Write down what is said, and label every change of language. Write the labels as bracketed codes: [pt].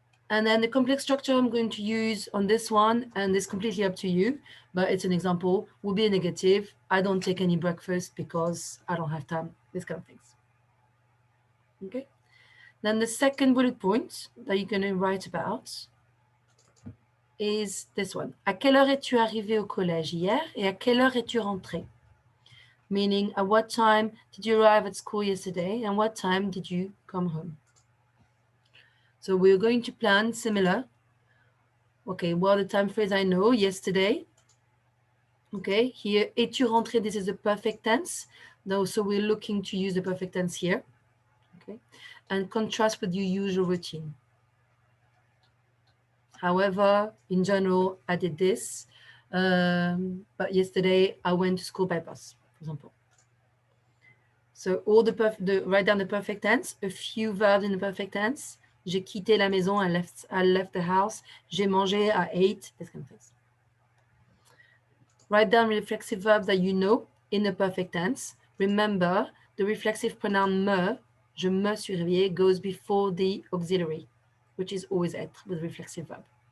[en] And then the complex structure I'm going to use on this one, and it's completely up to you, but it's an example, will be a negative. I don't take any breakfast because I don't have time, these kind of things. Okay. Then the second bullet point that you're going to write about is this one. [fr] À quelle heure es-tu arrivé au collège hier et à quelle heure es-tu rentré? [en] Meaning, at what time did you arrive at school yesterday and what time did you come home? So we're going to plan similar. Okay, well, the time phrase I know, yesterday. Okay, here, [fr] es-tu rentré? [en] This is the perfect tense. No, so we're looking to use the perfect tense here. Okay, and contrast with your usual routine. However, in general, I did this, but yesterday I went to school by bus, for example. So all write down the perfect tense, a few verbs in the perfect tense. [fr] J'ai quitté la maison, [en] I left the house. [fr] J'ai mangé, [en] I ate, this kind of things. Write down reflexive verbs that you know in the perfect tense. Remember, the reflexive pronoun me, [fr] je me suis réveillé, [en] goes before the auxiliary, which is always être with reflexive verb.